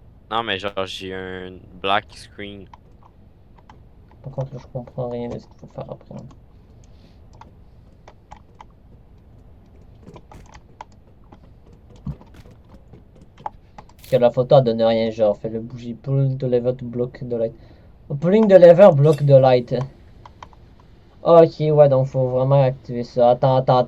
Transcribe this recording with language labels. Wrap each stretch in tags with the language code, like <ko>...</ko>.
<fr>Non, mais genre, j'ai un black screen. Par contre, là, je comprends rien de ce qu'il faut faire après. Parce que la photo, elle donne rien, genre, fais-le bouger.</fr> <en>Pull the lever to block the light. Pulling the lever block the light.</en> <fr>Ok, ouais, donc faut vraiment activer ça. Attends.</fr>